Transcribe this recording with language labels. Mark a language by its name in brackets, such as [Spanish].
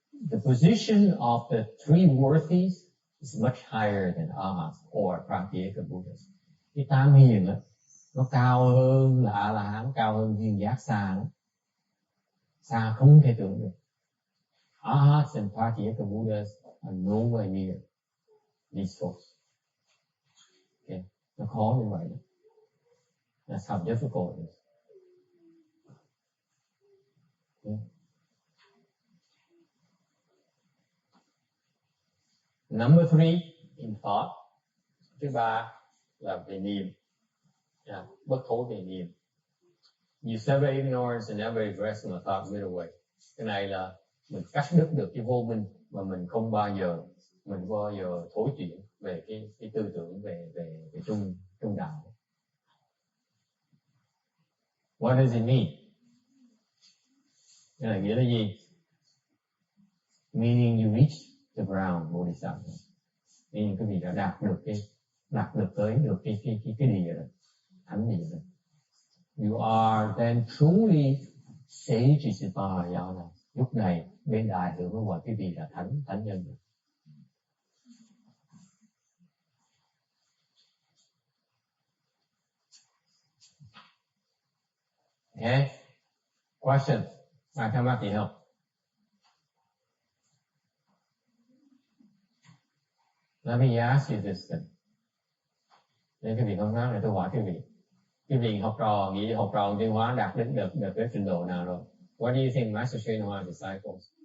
[English] The position of the three worthies is much higher than Arhats or Pratyeka Buddhas. [Vietnamese] Cái tam hiền á, nó cao hơn là A La Hán, cao hơn duyên giác xa lắm. Xa không thể tưởng được. [English] Arhats and Pratyeka Buddhas are nowhere near these folks. Okay. [Vietnamese] Nó khó như vậy. [English] That's how difficult it is. Okay. Number 3, in thought. [Vietnamese] Thứ ba là về niệm. Bất thối về niệm. [English] You sever ignorance and never regress in the thought middle way. [Vietnamese] Cái này là mình cắt đứt được cái vô minh mà mình không bao giờ thối chuyển về cái tư tưởng về trung đạo. [English] What does it mean? [Vietnamese] Cái này nghĩa là gì? [English] Meaning you reach the ground bodhisattva. [Vietnamese] Meaning cái vị đã đạt được tới cái địa rồi, thánh địa rồi. [English] You are then truly sages in Mahayana. [Vietnamese] Lúc này bên đại hưởng mới gọi cái vị là thánh nhân rồi. [English] Okay. Question. [Vietnamese] Ai thắc mắc gì không? [English] Let me ask you this then. [Vietnamese] Nên cái vị không nói này tôi hỏi cái vị học trò nghĩ học trò tiến hóa đạt đến được cái trình độ nào rồi? [English] What do you think Master Sri Noah disciples?